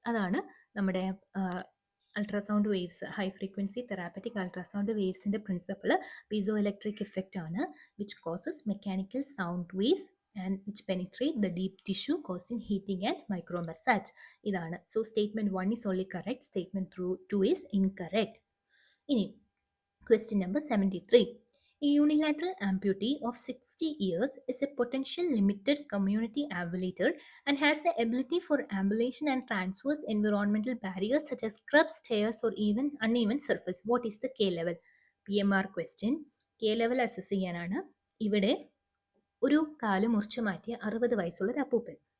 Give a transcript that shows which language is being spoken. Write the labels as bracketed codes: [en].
[ml] അതാണ് നമ്മുടെ ultrasound waves, high frequency therapeutic ultrasound വേവ്സിൻ്റെ principle piezo electric effect ആണ്, [en] Which causes mechanical sound waves and which penetrate the deep tissue causing heating and micro massage. [ml] ഇതാണ്. [en] So statement 1 is only correct, statement 2 is incorrect. [ml] ഇനി question number 73. [en] A unilateral amputee of 60 years is a potential limited community ambulator and has the ability for ambulation and transverse environmental barriers such as curbs, stairs or even uneven surface. What is the K level? PMR question. [ml] K level assess ചെയ്യാനാണ്. ഇവിടെ ഒരു കാല് മുറിച്ചു മാറ്റിയ 60 വയസ്സുള്ള ഒരു അപ്പൂപ്പൻ.